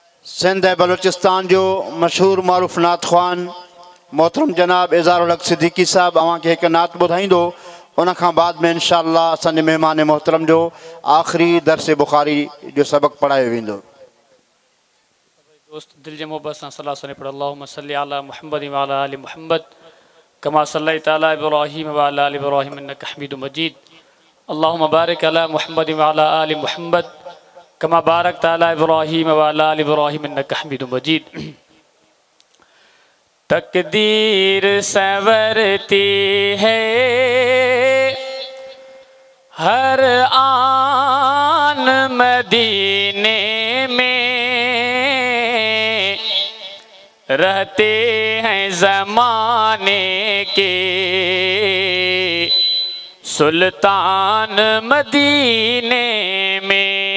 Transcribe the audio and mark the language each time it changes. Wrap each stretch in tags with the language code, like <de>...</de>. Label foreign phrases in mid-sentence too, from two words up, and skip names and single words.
<sd>सिंध बलूचिस्तान जो मशहूर मारूफ नात ख़्वान मोहतरम जनाब इज़ारुल हक़ सिद्दीकी साहब अव्हांखे हिकु नात ॿुधाईंदो। उन खां बाद में इंशाअल्लाह असांजे महिमान मोहतरम जो आख़िरी दर्स बुखारी जो सबक़ पढ़ायो वेंदो। दोस्त दिल जे मोहब्बत सां सलाह सुने पढ़</sd> <ar>اللهم صل على محمد وعلى آل محمد كما صليت على إبراهيم وعلى آل إبراهيم إنك حميد مجيد. اللهم بارك على محمد وعلى آل محمد كما باركت على إبراهيم وعلى آل إبراهيم إنك حميد مجيد.</ar> <ur>تقدیر سنورتی ہے ہر آن مدینے میں، رہتے ہیں زمانے کے سلطان مدینے میں.</ur>